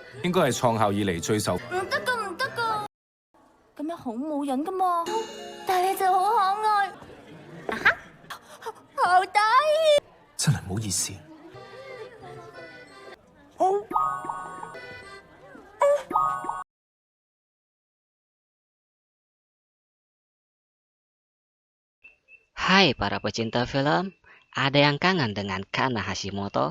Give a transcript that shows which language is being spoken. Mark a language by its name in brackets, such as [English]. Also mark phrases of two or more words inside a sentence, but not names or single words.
[Cantonese] 應該係創校以嚟最受。唔得噶，唔得噶，咁樣好冇癮噶嘛。但係你就好可愛，啊哈，好得意，真係唔好意思。 [Indonesian] Hai para pecinta film, ada yang kangen dengan Kana Hashimoto?